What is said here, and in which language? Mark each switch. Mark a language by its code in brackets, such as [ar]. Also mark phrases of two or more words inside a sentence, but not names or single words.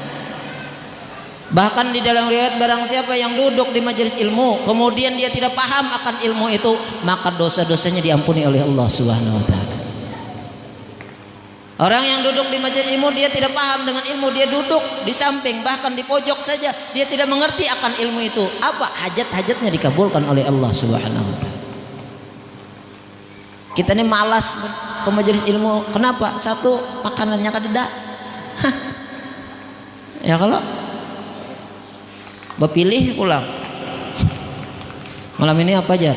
[id] Bahkan di dalam riwayat, barang siapa yang duduk di majelis ilmu kemudian dia tidak paham akan ilmu itu, maka dosa-dosanya diampuni oleh Allah [ar] سبحانه وتعالى. [id] Orang yang duduk di majelis ilmu dia tidak paham dengan ilmu, dia duduk di samping, bahkan di pojok saja, dia tidak mengerti akan ilmu itu. Apa hajat-hajatnya dikabulkan oleh Allah [ar] سبحانه وتعالى. [id] Kita ini malas ke majelis ilmu. Kenapa? Satu, makanannya kadeda. Ya kalau bapilih pulang. Malam ini apa aja?